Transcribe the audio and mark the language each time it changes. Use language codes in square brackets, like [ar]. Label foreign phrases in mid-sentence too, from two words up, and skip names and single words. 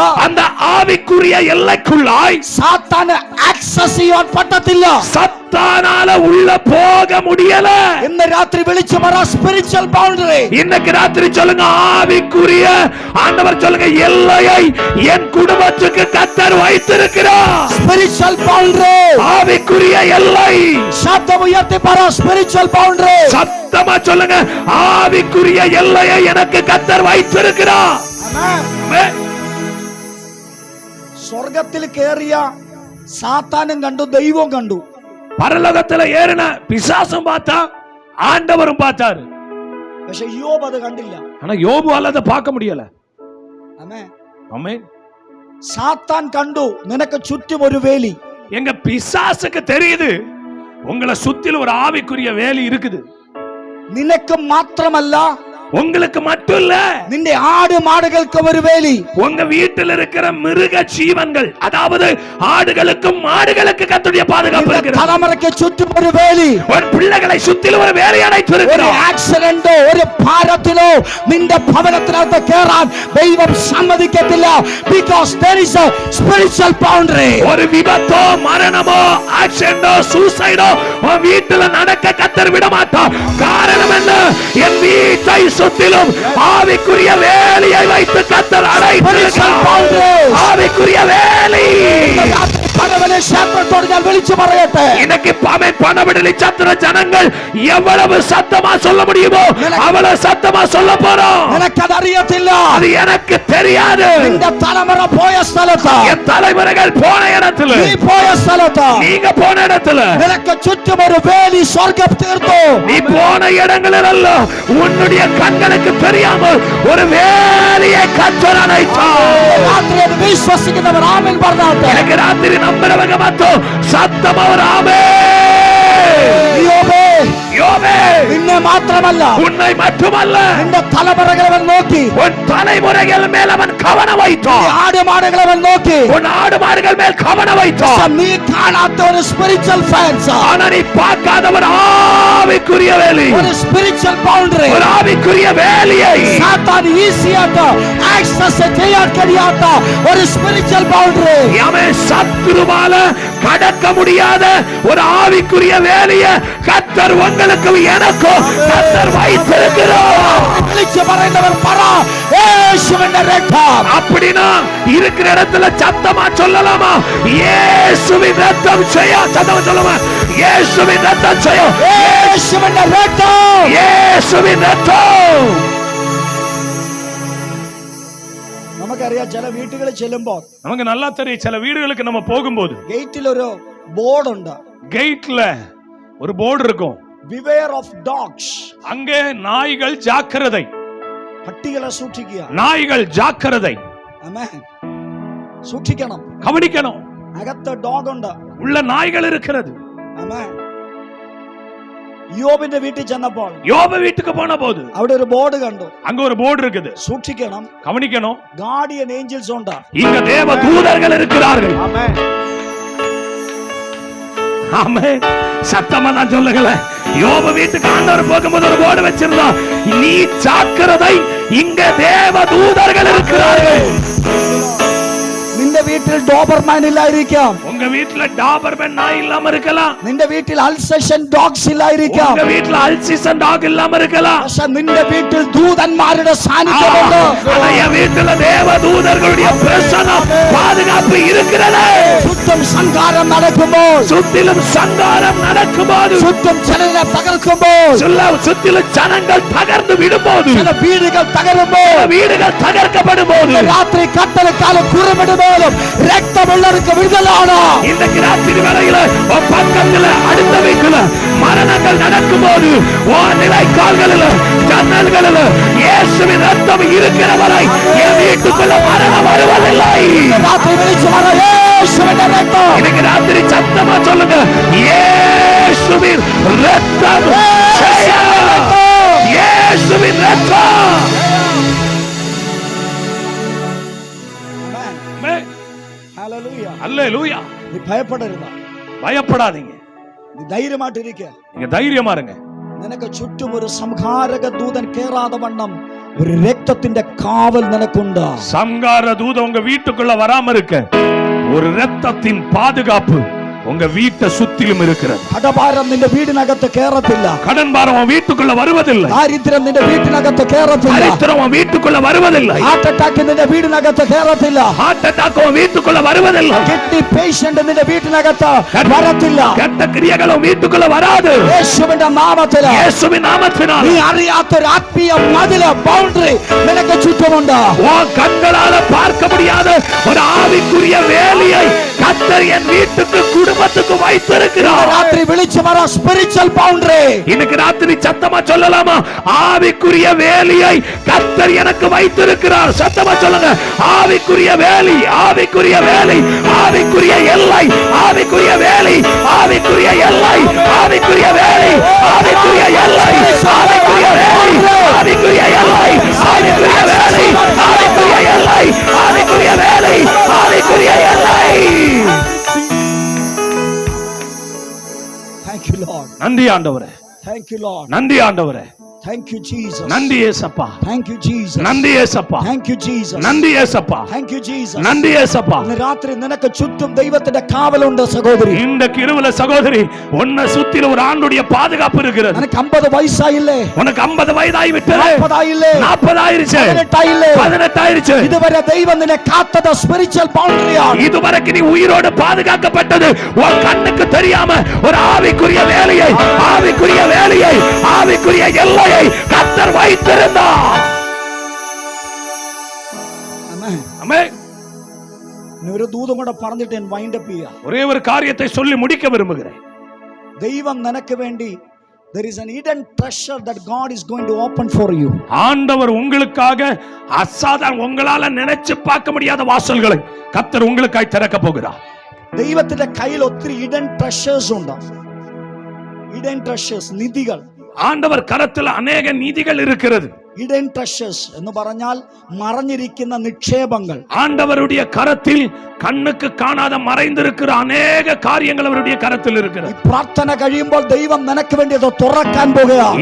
[ta] அந்த ஆவிக்குரிய எல்லைக்குள்ளாய் [ml] സാത്താന് ആക്സസ് ചെയ്യാൻ പറ്റത്തില്ല. [ta] சத்தானால உள்ள போக முடியல. [ml] ഇന്ന് രാത്രി വിളിച്ചു പറ, [en] spiritual boundary. [ta] இன்னைக்கு ராத்திரி சொல்லுங்க, ஆவிக்குரிய ஆண்டவர் சொல்லுங்க, எல்லையை என் குடும்பத்துக்கு கர்த்தர் வைத்திருக்கிறார். [en] spiritual boundary. [ta] ஆவிக்குரிய எல்லை. [ml] ശബ്ദം ഉയർത്തി പറ, [en] spiritual boundary. [ta] சத்தமா சொல்லுங்க, ஆவிக்குரிய எல்லையை எனக்கு கர்த்தர் வைத்திருக்கிறார். [ml] ആമേൻ. സ്വർഗ്ഗത്തിൽ കേറിയ സാത്താനും കണ്ടു, ദൈവവും കണ്ടു. [ta] பரலோகத்துல ஏறின பிசாசும் பார்த்தா, ஆண்டவரும் பார்த்தாரு. [ml] പക്ഷെ യോബ് അത് കണ്ടില്ല. [ta] ஆனா யோபுவால அதை பார்க்க முடியல. [ml] ആമേൻ. [ta] ஆமென். [ml] സാത്താൻ കണ്ടു, നിനക്ക് ചുറ്റും ഒരു വേലി. [ta] எங்க பிசாசுக்கு தெரியுது, உங்களை சுத்தில ஒரு ஆவிக்குரிய வேலி இருக்குது. [ml] നിനക്ക് മാത്രമല്ല, [ta] உங்களுக்கு மட்டும் இல்ல, [ml] നിന്റെ ആട് മാടുകൾക്കും ഒരു വേലി. [ta] உங்க வீட்டில் இருக்கிற மிருக ஜீவன்கள், அதாவது ஆடுகளுக்கும் மாடுகளுக்கு கர்த்தருடைய பாதுகாப்பு இருக்கிறது. [ml] തലമുറയ്ക്ക് ചുറ്റും ഒരു വേലി. [ta] ஒரு பிள்ளைகளை சுத்திலும் ஒரு வேலி [ml] ഒരു [ta] அடைத்திருக்கிறார். [ml] ആക്സിഡന്റോ ഒരു ഭാരത്തിലോ നിന്റെ ഭവനത്തിനകത്ത് കേറാൻ ദൈവം സമ്മതിക്കത്തില്ല. [en] because there is a spiritual boundary. [ta] ஒரு விபத்தோ மரணமோ ஆக்சிடென்டோ சூசைடோ உன் வீட்டுல நடக்க கர்த்தர் விட மாட்டார். காரணம் என்ன? என் வீட்டை சுத்திலும் ஆவிக்குரிய வேலியை வைத்து கர்த்தர் அடைத்திருக்கிறார். ஆவிக்குரிய வேலி. [ml] ഞാൻ വിളിച്ചു പറയട്ടെ, [ta] இன்னைக்கு பணவிடலி சத்திர ஜனங்கள் எவ்வளவு சத்தமா சொல்ல முடியுமோ அவ்வளவு சத்தமா சொல்ல போறோம். [ml] നിനക്കത് അറിയത്തില്ല. [ta] அது எனக்கு தெரியாது. [ml] നിന്റെ തലമുറ പോയ സ്ഥലത്ത്, [ta] என் தலைமுறைகள் போன இடத்துல, [ml] നീ പോയ സ്ഥലത്ത്, [ta] நீங்க போன இடத்துல, [ml] നിനക്ക് ചുറ്റും ഒരു വേലി സ്വർഗ്ഗം തീർത്തു. [ta] நீ போன இடங்களிலல்ல, உன்னுடைய கண்களுக்கு தெரியாமல் ஒரு வேலியை கர்த்தர் அடைத்தார். [ml] രാത്രി അത് വിശ്വസിക്കുന്നവർ ആമേൻ പറഞ്ഞാട്ടെ. [ta] எனக்கு ராத்திரி நம்புறவங்க மட்டும் சத்தமா ஒரு ஆமென். [ml] യോബേ, [ta] யோபே [ml] നിന്നെ മാത്രമല്ല [ta] உன்னை மட்டுமல்ல [ml] നിന്റെ തലമുറകളെ അവൻ നോക്കി, [ta] உன் தலைமுறைகள் மேல் அவன் கவனம் வைத்தான். [ml] ആടുമാടുകളെ അവൻ നോക്കി. [ta] உன் ஆடு மாடுகள் மேல் கவனம் வைத்தான். [ml] നീ കാണാത്ത ഒരു [en] spiritual fence, [ta] ஆனா நீ பார்க்காத ஒரு ஆவிக்குரிய வேலி, [en] ഒരു spiritual boundary, [ta] ஒரு ஆவிக்குரிய வேலியை [ml] സാത്താൻ ഈസിയായിട്ട് ആക്സസ് ചെയ്യാൻ കഴിയാത്ത ഒരു [en] spiritual boundary. [ta] அவன் சத்துருவால கடக்க முடியாத ஒரு ஆவிக்குரிய வேலையை கர்த்தர் உங்களுக்கு எனக்கும் கர்த்தர் வைத்திருக்கிறார். [ml] വിളിച്ചു പറയുന്നവർ പറ, യേശുവിന്റെ രക്തം. [ta] அப்படினா இருக்கிற இடத்துல சத்தமா சொல்லலாமா? இயேசுவின் ரத்தம் செய்ய. சத்தமா சொல்லுமா? இயேசுவின் ரத்தம் செய்ய. [ml] യേശുവിന്റെ രക്തം. [ta] இயேசுவின் ரத்தம். [ml] നമുക്കറിയാം ചില വീട്ടുകളിൽ ചെല്ലുമ്പോൾ [ta] நமக்கு நல்லா தெரியும், சில வீடுகளுக்கு நம்ம போகும்போது [ml] ഗേറ്റിൽ ഒരു ബോർഡ് ഉണ്ട്, [ta] கேட்ல ஒரு போர்டு இருக்கும், [en] beware of dogs. [ta] அங்கே நாய்கள் ஜாக்கிரதை, [ml] പട്ടികളെ സൂക്ഷിക്കുക. [ta] நாய்கள் ஜாக்கிரதை, [ml] ആമേൻ. സൂക്ഷിക്കണം. [ta] கவனிக்கணும். [ml] അകത്ത് ഡോഗ് ഉണ്ട്. [ta] உள்ள நாய்கள் இருக்கிறது. [ml] ആമേൻ. യോബിന്റെ വീട്ടിൽ ചെന്നപ്പോൾ [ta] யோபு வீட்டுக்கு போன போது [ml] അവിടെ ஒரு ബോർഡ് കണ്ടു. [ta] அங்க ஒரு போர்டு இருக்குது, [ml] സൂക്ഷിക്കണം. [ta] கவனிக்கணும். [en] guardian angels ഉണ്ട്. [ta] இங்க தேவ தூதர்கள் இருக்கிறார்கள். [ml] ആമേൻ. [ta] ஆமென். சத்தமா நான் சொல்லுங்களே, யோபு வீட்டுக்கு ஆண்டவர் போகும்போது ஒரு போர்டு வச்சிருந்தா, நீ ஜாக்கிரதை, இங்க தேவ தூதர்கள் இருக்கிறார்கள். [ml] നിന്റെ വീട്ടിൽ ഡോബർമാൻ ഇല്ലായിരിക്കാം. [ta] உங்க வீட்டுல டாபர்மேன் நாய் இல்லாம இருக்கலாம். [ml] നിന്റെ വീട്ടിൽ [en] Alsatian dogs [ml] ഇല്ലായിരിക്കാം. [ta] உங்க வீட்டுல [en] Alsatian dog [ta] இல்லாம இருக்கலாம். [ml] പക്ഷെ നിന്റെ വീട്ടിൽ ദൂതന്മാരുടെ സാന്നിധ്യമുണ്ട്. [ta] ஆனா என் வீட்டுல தேவ தூதர்களுடைய பிரசன்னம் பாதுகாப்பு இருக்கிறது. [ml] ചുറ്റും സംഹാരം നടക്കുമ്പോൾ, [ta] சுத்திலும் சங்காரம் நடக்கும்போது, [ml] ചുറ്റും ജനങ്ങളെ തകർക്കുമ്പോൾ, [ta] சுத்திலும் ஜனங்கள் தகர்ந்து விடும்போது, [ml] ചില വീടുകൾ തകരുമ്പോൾ, [ta] வீடுகள் தகர்க்கப்படும் போது, [ml] രാത്രി കട്ടലക്കാലം കുറുമിടുമ്പോഴും രക്തമുള്ളവർക്ക് വിടുതലാണ്. [ta] இன்றைக்கு ராத்திரி வேளையில உன் பக்கத்துல அடுத்த வீட்டுல மரணங்கள் நடக்கும் போது உன் நிலைக்கால்களில் ஜன்னல்களில் இயேசுவின் ரத்தம் இருக்கிற வரை என் வீட்டுக்குள்ள மரணம் வருவதில்லை. [ml] രാത്രി വിളിച്ചു പറ, യേശുവിന്റെ രക്തം. [ta] இன்னைக்கு ராத்திரி சத்தமா சொல்லுங்க, இயேசுவின் ரத்தம் ஜெயம். இயேசுவின் ரத்தம். [ml] ഹല്ലേലൂയ. [ta] அல்லேலூயா. [ml] നീ ഭയപ്പെടരുത്. [ta] பயப்படாதீங்க, [ml] നീ ധൈര്യമായിട്ട് ഇരിക്കുക. [ta] நீங்க தைரியமா இருங்க. [ml] നിനക്ക് ചുറ്റും ഒരു സംഹാരക ദൂതൻ കേറാതെ വണ്ണം ഒരു രക്തത്തിന്റെ കാവൽ നിനക്കുണ്ട്. [ta] சங்கார தூதன் உங்க வீட்டுக்குள்ள வராம இருக்க ஒரு ரத்தத்தின் பாதுகாப்பு உங்க வீட்டை சுத்திலும் இருக்கிறது. [ml] കടഭാരം നിന്റെ വീടിനകത്ത് കേറത്തില്ല. [ta] கடன் பாரம் உன் வீட்டுக்குள்ள வருவதில்லை. [ml] ദാരിദ്ര്യം നിന്റെ വീട്ടിനകത്ത് കേറത്തില്ല. [ta] தரித்திரம் உன் வீட்டுக்குள்ள வருவதில்லை. [en] heart attack [ml] നിന്റെ വീടിനകത്ത് കേറത്തില്ല. [en] heart attack [ta] உன் வீட்டுக்குள்ள வருவதில்லை. [en] kidney patient [ml] നിന്റെ വീട്ടിനകത്ത് വരത്തില്ല. [ta] கெட்ட கிரியைகள் உன் வீட்டுக்குள்ள வராது. [ml] യേശുവിന്റെ നാമത്തില് [ta] இயேசுவின் நாமத்தினால் [ml] നീ അറിയാത്തൊരു ആത്മീയ മതില് ബൗണ്ടറി നിനക്ക് ചുറ്റുമുണ്ട്. [ta] உன் கண்களால பார்க்க முடியாத ஒரு ஆவிக்குரிய வேலியை கர்த்தர் என் வீட்டுக்கு குடும்பத்துக்கு வைத்திருக்கிறார். രാത്രി വിളിച്ചു പറ, [en] spiritual boundary. [ta] இன்னைக்கு ராத்திரி சத்தமா சொல்லலாமா? ஆவிக்குரிய வேலியை கர்த்தர் எனக்கு வைத்திருக்கிறார். சத்தமா சொல்லுங்க, ஆவிக்குரிய வேலி, ஆவிக்குரிய வேலி, ஆவிக்குரிய எல்லை, ஆவிக்குரிய வேலி, ஆவிக்குரிய எல்லை, ஆவிக்குரிய வேலி, ஆவிக்குரிய எல்லை, ஆவிக்குரிய வேலி, ஆவிக்குரிய எல்லை, ஆவிக்குரிய வேலி, ஆவிக்குரிய எல்லை, ஆவிக்குரிய வேலி, ஆவிக்குரிய எல்லை. [en] Thank you Lord. [ta] நன்றி ஆண்டவரே, [en] Thank you Lord. [ta] நன்றி ஆண்டவரே, [en] Thank you Jesus. [ta] நன்றி ஏசப்பா, [en] Thank you Jesus. [ta] நன்றி ஏசப்பா, [en] Thank you Jesus. [ta] நன்றி ஏசப்பா, [en] Thank you Jesus. [ta] நன்றி ஏசப்பா. [ml] ഇന്ന് രാത്രി നിനക്ക് ചുറ്റും ദൈവത്തിന്റെ കാവലുണ്ട് സഹോദരി. [ta] இந்த கிருபையில சகோதரி, உன்னை சுத்தில ஒரு ஆண்டுடைய பாதுகாப்பு இருக்கிறது. [ml] നിനക്ക് 50 വയസ്സായില്ലേ? [ta] உனக்கு 50 வயதாகி விட்டது, [ml] 40 ആയില്ലേ? [ta] 40 ஆயிருச்சு, [ml] 18 ആയില്ലേ? [ta] 18 ஆயிருச்சு. [ml] ഇതുവരെ ദൈവം നിന്നെ കാത്തത് സ്പിരിച്വൽ ബൗണ്ടറിയാണ്. [ta] இதுவரைக்கும் நீ உயிரோடு பாதுகாக்கப்பட்டது உன் கண்ணுக்கு தெரியாம ஒரு ஆவிக்குரிய வேலையை, ஆவிக்குரிய வேலையை, ஆவிக்குரிய எல்லையை கர்த்தர் வைத்திருந்தார். [ml] ആമേൻ. [ta] ஆமென். [ml] ഇനി ഒരു ദൂതും കൂടെ പറഞ്ഞിട്ട് ഞാൻ [en] wind up [ml] ചെയ്യാം. [ta] ஒரே ஒரு காரியத்தை சொல்லி முடிக்க விரும்புகிறேன். [ml] ദൈവം നിനക്ക് വേണ്ടി [en] there is an hidden treasure that God is going to open for you. [ta] ஆண்டவர் உங்களுக்காக அசாதாரண, உங்களால நினைச்சு பார்க்க முடியாத வாசல்களை கர்த்தர் உங்களுக்காய் திறக்க போகிறார். [ml] ദൈവത്തിന്റെ കയ്യിൽ ഒത്തിരി [en] hidden treasures [ml] ഉണ്ട്. [en] hidden treasures, [ml] നിധികൾ. [ta] ஆண்டவர் கரத்தில் அநேக நிதிகள் இருக்கிறது. [en] hidden treasures [ml] എന്ന് പറഞ്ഞാൽ മറഞ്ഞിരിക്കുന്ന നിക്ഷേപങ്ങൾ. [ta] ஆண்டவருடைய கரத்தில் கண்ணுக்கு காணாத மறைந்திருக்கிற அநேக காரியங்கள் அவருடைய கரத்தில் இருக்கிறது. [ml] പ്രാർത്ഥന കഴിയുമ്പോൾ ദൈവം നിനക്ക് വേണ്ടി അത് തുറക്കാൻ പോകുകയാണ്.